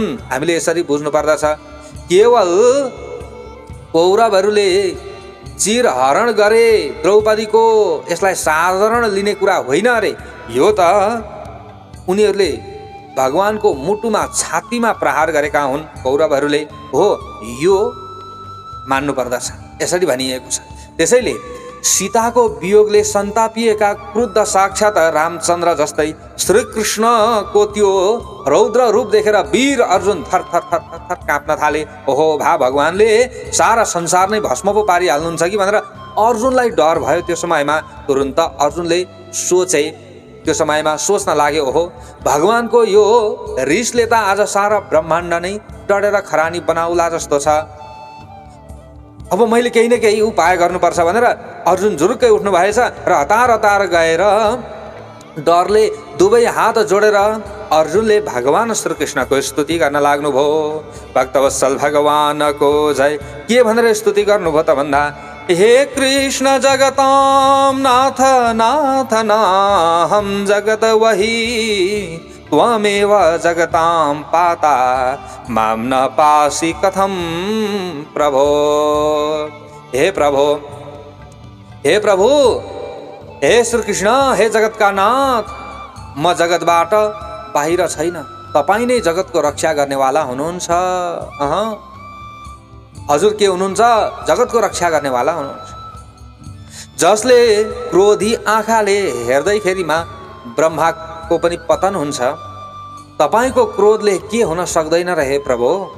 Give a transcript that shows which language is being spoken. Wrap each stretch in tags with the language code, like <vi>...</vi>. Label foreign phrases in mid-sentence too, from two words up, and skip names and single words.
<ne>हामीले यसरी बुझ्नु पर्दछ। केवल कौरवहरूले चिर हरण गरे द्रौपदीको, यसलाई साधारण लिने कुरा होइन अरे। यो त उनीहरूले भगवानको मुटुमा, छातीमा प्रहार गरेका हुन् कौरवहरूले। हो, यो मान्नु पर्दछ। यसरी भनिएको छ। त्यसैले सीताको वियोगले सन्तापिएका क्रुद्ध साक्षात रामचन्द्र जस्तै श्रीकृष्णको त्यो रौद्र रूप देखेर वीर अर्जुन थर थर थर थर थर काँप्न थाले। ओहो, भगवानले सारा संसार नै भस्म पो पारिहाल्नुहुन्छ कि भनेर अर्जुनलाई डर भयो त्यो समयमा। तुरुन्त अर्जुनले सोचे, त्यो समयमा सोच्न लाग्यो, ओहो भगवानको यो रिसले त आज सारा ब्रह्माण्ड नै डढेर खरानी बनाउला जस्तो छ। अब मैले केही न केही उपाय गर्नुपर्छ भनेर अर्जुन झुरुक्कै उठ्नु भएछ र हतार हतार गएर डरले दुवै हात जोडेर अर्जुनले भगवान श्रीकृष्णको स्तुति गर्न लाग्नुभयो। भक्तवत्सल भगवानको जय के भनेर स्तुति गर्नुभयो त भन्दा,</ne> <sa>हे कृष्ण जगतां नाथ नाथ नाहं जगत वही त्वमेव जगतां पाता मां न पासि कथं प्रभो।</sa> <ne>हे प्रभु, हे प्रभु, हे श्री कृष्ण, हे जगतका नाथ, म जगतबाट बाहिर छैन, तपाईँ नै जगतको रक्षा गर्नेवाला हुनुहुन्छ। हजुर के हुनुहुन्छ? जगतको रक्षा गर्नेवाला हुनुहुन्छ। जसले क्रोधी आँखाले हेर्दैखेरिमा ब्रह्माको पनि पतन हुन्छ, तपाईँको क्रोधले के हुन सक्दैन र हे प्रभु।</ne>